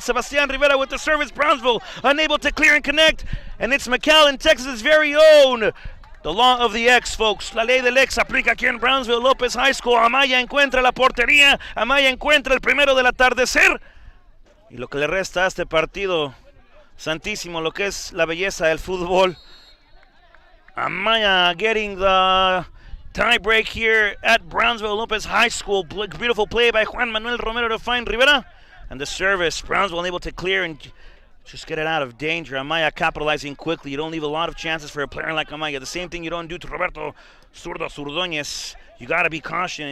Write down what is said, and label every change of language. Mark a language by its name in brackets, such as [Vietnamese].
[English] Sebastián Rivera with the service. Brownsville unable to clear and connect. And it's McAllen, Texas' very own. The law of the X, folks. [Spanish] La ley del X aplica aquí en Brownsville Lopez High School. Amaya encuentra la portería. Amaya encuentra el primero del atardecer. Y lo que le resta a este partido santísimo, lo que es la belleza del fútbol. [English] Amaya getting the tie break here at Brownsville Lopez High School. Beautiful play by Juan Manuel Romero to find Rivera. And the service, Brownsville unable to clear and just get it out of danger. Amaya capitalizing quickly. You don't leave a lot of chances for a player like Amaya. The same thing you don't do to Roberto Zurdoñez. You got to be cautious.